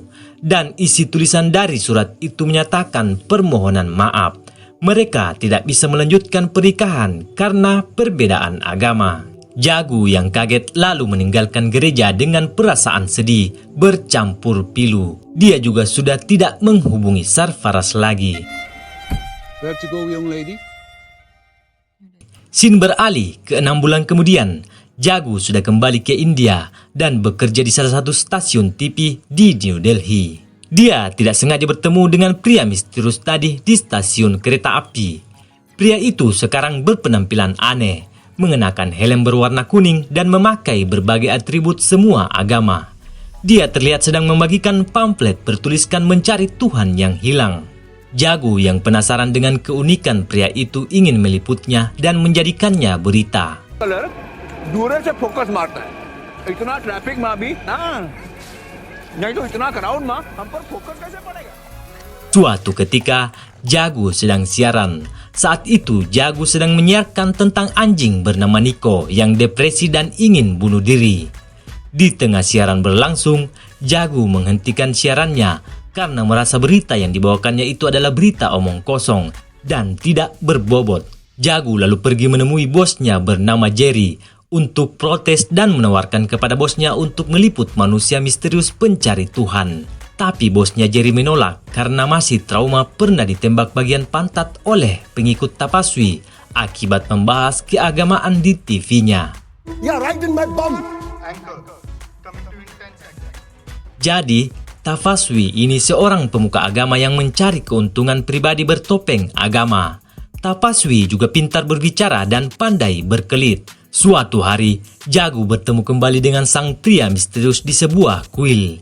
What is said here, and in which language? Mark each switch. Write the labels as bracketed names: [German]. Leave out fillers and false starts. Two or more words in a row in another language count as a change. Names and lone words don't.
[Indonesian] Dan isi tulisan dari surat itu menyatakan permohonan maaf. Mereka tidak bisa melanjutkan pernikahan karena perbedaan agama. Jagu yang kaget lalu meninggalkan gereja dengan perasaan sedih bercampur pilu. Dia juga sudah tidak menghubungi Sarfaraz lagi. [English] Where to go, young lady? [Indonesian] Scene beralih ke 6 bulan kemudian. Jagu sudah kembali ke India dan bekerja di salah satu stasiun TV di New Delhi. Dia tidak sengaja bertemu dengan pria misterius tadi di stasiun kereta api. Pria itu sekarang berpenampilan aneh, mengenakan helm berwarna kuning dan memakai berbagai atribut semua agama. Dia terlihat sedang membagikan pamflet bertuliskan mencari Tuhan yang hilang. Jagu yang penasaran dengan keunikan pria itu ingin meliputnya dan menjadikannya berita. [Hindi] दूर से फोकस मारता है इतना ट्रैफिक में भी नहीं तो इतना क्राउड में हम पर फोकस कैसे पड़ेगा. [Indonesian] Suatu ketika, Jagu sedang siaran. Saat itu, Jagu sedang menyiarkan tentang anjing bernama Niko yang depresi dan ingin bunuh diri. Di tengah siaran berlangsung, Jagu menghentikan siarannya karena merasa berita yang dibawakannya itu adalah berita omong kosong dan tidak berbobot. Jagu lalu pergi menemui bosnya bernama Jerry untuk protes dan menawarkan kepada bosnya untuk meliput manusia misterius pencari Tuhan. Tapi bosnya Jerry menolak karena masih trauma pernah ditembak bagian pantat oleh pengikut Tapaswi akibat membahas keagamaan di TV-nya. [English] Yeah, right in my bum. [Indonesian] Jadi, Tapaswi ini seorang pemuka agama yang mencari keuntungan pribadi bertopeng agama. Tapaswi juga pintar berbicara dan pandai berkelit. Suatu hari, Jagu bertemu kembali dengan sang pria misterius di sebuah kuil.